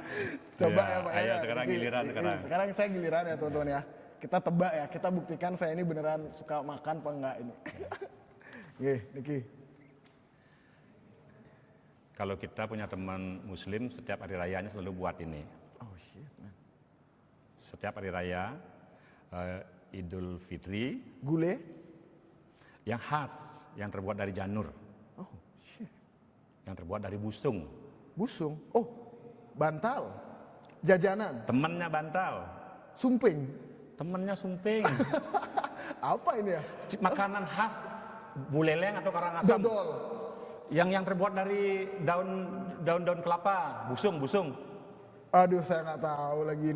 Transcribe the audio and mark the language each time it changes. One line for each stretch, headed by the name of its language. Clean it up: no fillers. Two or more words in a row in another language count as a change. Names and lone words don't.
Indonesian: Coba ya Pak. Ayo sekarang giliran sekarang. Sekarang saya giliran ya teman-teman ya. Kita tebak ya, kita buktikan saya ini beneran suka makan apa enggak ini. Oke, Niki. Kalau kita punya teman muslim, setiap hari rayanya selalu buat ini.
English: Oh shit, man.
Indonesian: Setiap hari raya, Idul Fitri, Gule? yang khas, yang terbuat dari janur,
English: Oh shit.
Indonesian: yang terbuat dari busung. Busung? Oh, bantal. Jajanan. Temannya bantal, Sumping. temannya sumping. Apa ini ya? Makanan khas buleleng atau karangasem. Dodol. Yang terbuat dari daun kelapa, busung. Aduh, saya nggak tahu lagi ini.